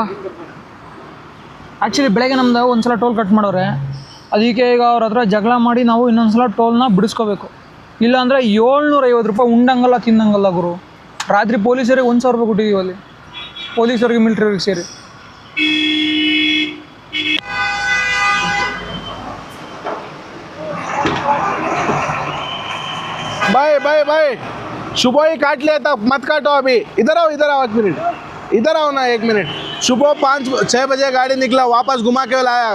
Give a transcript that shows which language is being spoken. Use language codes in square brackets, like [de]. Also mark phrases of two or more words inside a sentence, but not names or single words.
[kn] ಆ್ಯಕ್ಚುಲಿ ಬೆಳಗ್ಗೆ ನಮ್ದು ಒಂದ್ಸಲ ಟೋಲ್ ಕಟ್ ಮಾಡೋರೆ. ಅದಕ್ಕೆ ಈಗ ಅವ್ರ ಹತ್ರ ಜಗಳ ಮಾಡಿ ನಾವು ಇನ್ನೊಂದ್ಸಲ ಟೋಲ್ನ ಬಿಡಿಸ್ಕೋಬೇಕು. ಇಲ್ಲಾಂದರೆ 750 ರೂಪಾಯಿ ಉಂಡಂಗಲ್ಲ ತಿನ್ನಂಗಲ್ಲ ಗುರು. ರಾತ್ರಿ ಪೊಲೀಸರಿಗೆ 1,000 ರೂಪಾಯಿ ಕೊಟ್ಟಿದ್ದೀವಿ ಅಲ್ಲಿ, ಪೊಲೀಸರಿಗೆ ಮಿಲಿಟ್ರಿಗೆ ಸೇರಿ. [hi] बाय सुबह ही काट लिया था, मत काटो अभी. इधर आओ 1 मिनट. इधर आओ ना 1 मिनट. सुबह 5-6 बजे गाड़ी निकला, वापस घुमा के लाया.